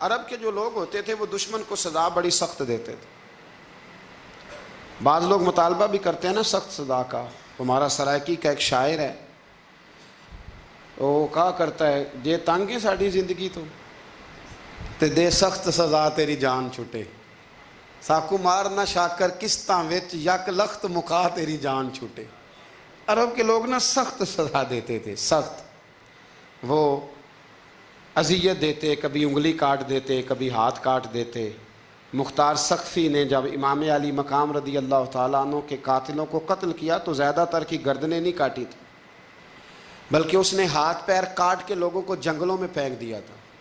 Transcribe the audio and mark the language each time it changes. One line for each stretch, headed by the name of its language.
Urdu: عرب کے جو لوگ ہوتے تھے وہ دشمن کو سزا بڑی سخت دیتے تھے. بعض لوگ مطالبہ بھی کرتے ہیں نا سخت سزا کا. ہمارا سرائکی کا ایک شاعر ہے، وہ کہا کرتا ہے
Saraiki: جے تنگ ہے ساڑی زندگی تو تے دے سخت سزا تیری جان چھٹے. ساکو مار نہ شاکر کستاں وچ یک لخت مکا تیری جان چھوٹے.
Urdu: عرب کے لوگ نا سخت سزا دیتے تھے، سخت. وہ اذیت دیتے، کبھی انگلی کاٹ دیتے، کبھی ہاتھ کاٹ دیتے. مختار سقفی نے جب امام علی مقام رضی اللہ تعالیٰ عنہ کے قاتلوں کو قتل کیا تو زیادہ تر کی گردنیں نہیں کاٹی تھی، بلکہ اس نے ہاتھ پیر کاٹ کے لوگوں کو جنگلوں میں پھینک دیا تھا.